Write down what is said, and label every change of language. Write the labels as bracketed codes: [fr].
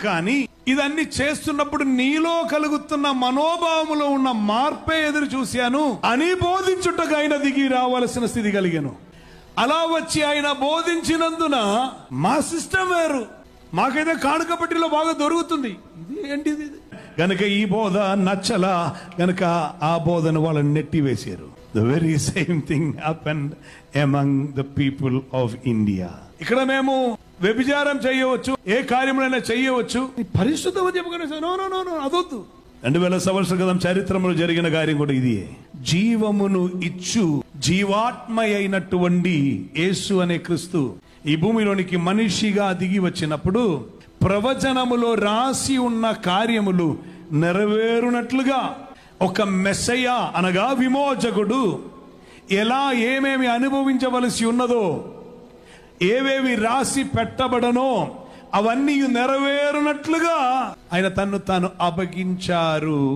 [te] కానీ ఇదన్నీ చేస్తున్నప్పుడు నీలో కలుగుతున్న మనోభావములో ఉన్న మార్పే ఎదురు చూశాను అని బోధించుటకు ఆయన దిగి రావాల్సిన స్థితి కలిగాను. అలా వచ్చి ఆయన బోధించినందున మా సిస్టమ్ వేరు, మాకైతే కానుక పట్టిలో బాగా దొరుకుతుంది, ఇది ఏంటిది గనక ఈ బోధ నచ్చలా గనక ఆ బోధను వాళ్ళని నెట్టివేశారు. [en] The very same thing happened among the people of India. [te] ఇక్కడ మేము వ్యభిచారం చేయవచ్చు, ఏ కార్యములైనా చేయవచ్చు, పరిశుద్ధం చెప్పగానే అదొద్దు. 2000 సంవత్సరాల క్రితం చరిత్రలో జరిగిన కార్యం కూడా ఇది. జీవమును ఇచ్చు జీవాత్మ అయినటువంటి యేసు అనే క్రీస్తు ఈ భూమిలోనికి మనిషిగా దిగి వచ్చినప్పుడు ప్రవచనములో రాసి ఉన్న కార్యములు నెరవేరునట్లుగా ఒక మెస్సయ్య అనగా విమోచకుడు ఎలా ఏమేమి అనుభవించవలసి ఉన్నదో, ఏవేవి రాసి పెట్టబడనో అవన్నీ నెరవేరునట్లుగా ఆయన తన్ను తాను అప్పగించారు.